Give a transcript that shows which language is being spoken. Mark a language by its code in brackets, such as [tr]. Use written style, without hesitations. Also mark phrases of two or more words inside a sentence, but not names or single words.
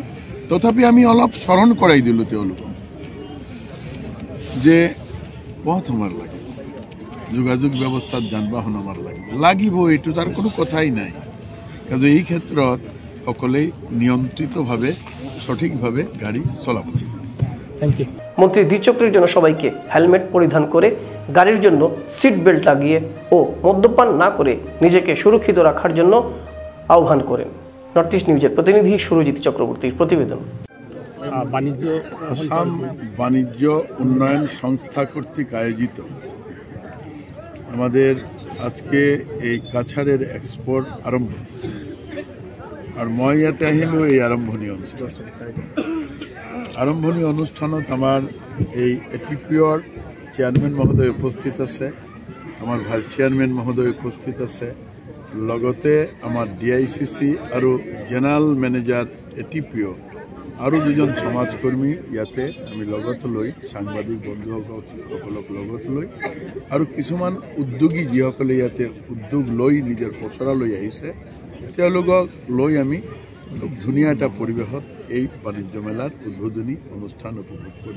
[as] তথাপি আমি অলপ স্মৰণ কৰাই দিলোঁ তেওঁলোকক যে পথ আমাৰ লাগিব, যোগাযোগ ব্যৱস্থাত যান বাহন আমাৰ লাগিব, এইটো তাৰ কোনো কথাই নাই। কাজে এই ক্ষেত্ৰত সকলোৱে নিয়ন্ত্ৰিতভাৱে সঠিকভাৱে গাড়ী চলাব লাগিব। [en] thank you. [bn] মন্ত্রী দ্বিচক্রের জন্য সবাইকে হেলমেট পরিধান করে, গাড়ির জন্য সিট বেল্ট লাগিয়ে ও মদ্যপান না করে নিজেকে সুরক্ষিত রাখার জন্য আহ্বান করেন। নর্থ ইস্ট নিউজের প্রতিনিধি সুরজিৎ চক্রবর্তীর প্রতিবেদন। আসাম বাণিজ্য উন্নয়ন সংস্থা কর্তৃক আয়োজিত আমাদের আজকে এই কাছাড়ের এক্সপোর আরম্ভ, আর [as] মই ইয়াতে আহিলোঁ এই আৰম্ভণি অনুষ্ঠানত আমাৰ এই এটিপিঅ'ৰ চেয়াৰমেন মহোদয় উপস্থিত আছে, আমাৰ [en] vice chairman [as] মহোদয় উপস্থিত আছে, লগতে আমাৰ DICC আৰু [en] general manager [as] এটিপিঅ' আৰু দুজন সমাজকৰ্মী ইয়াতে আমি লগত লৈ, সাংবাদিক বন্ধুসকলক লগত লৈ, আৰু কিছুমান উদ্যোগী যিসকলে ইয়াতে উদ্যোগ লৈ নিজৰ পচৰা লৈ আহিছে, তেওঁলোকক লৈ আমি খুব ধুনীয়া এটা পৰিৱেশত এই বাণিজ্য মেলাৰ উদ্বোধনী অনুষ্ঠান উপভোগ কৰি।